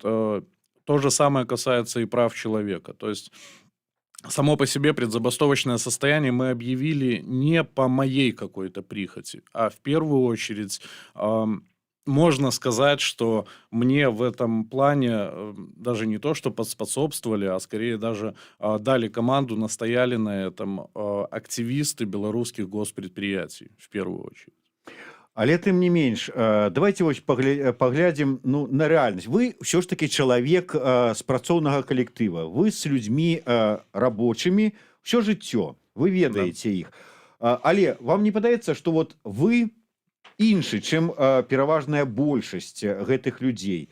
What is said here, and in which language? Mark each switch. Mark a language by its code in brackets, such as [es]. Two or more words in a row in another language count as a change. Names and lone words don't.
[ru] То же самое касается и прав человека. То есть само по себе предзабастовочное состояние мы объявили не по моей какой-то прихоти, а в первую очередь можно сказать, что мне в этом плане даже не то, что способствовали, а скорее даже дали команду, настояли на этом активисты белорусских госпредприятий в первую очередь. [be] Але тым не менш, давайте вось паглядзім на рэальнасць. Вы ўсё ж таки чалавек з працоўнага калектыва. Вы з людзьмі рабочымі ўсё жыццё, вы ведаеце іх. Але вам не падаецца, што вот вы іншы, чым пераважная большасць гэтых людзей?